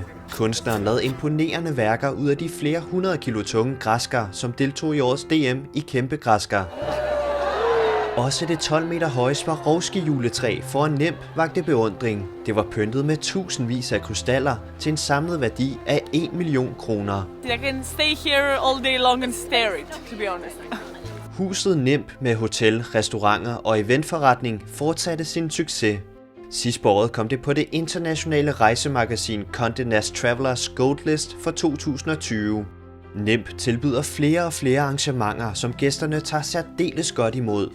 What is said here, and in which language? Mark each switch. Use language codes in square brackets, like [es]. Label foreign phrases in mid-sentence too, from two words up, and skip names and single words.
[da] Kunstneren lavede imponerende værker ud af de flere 100 kilo tunge græskar, som deltog i årets DM i kæmpe græskar. Også det 12 meter høje Swarovski-juletræ foran NEMP vagte beundring. Det var pyntet med tusindvis af krystaller til en samlet værdi af 1 million kroner. [en] I can stay here all day long and stare it, to be honest. [da] Huset NEMP med hotel, restauranter og eventforretning fortsatte sin succes. Sidst på året kom det på det internationale rejsemagasin Condé Nast Travelers Gold List for 2020. NEMP tilbyder flere og flere arrangementer, som gæsterne tager særdeles godt imod.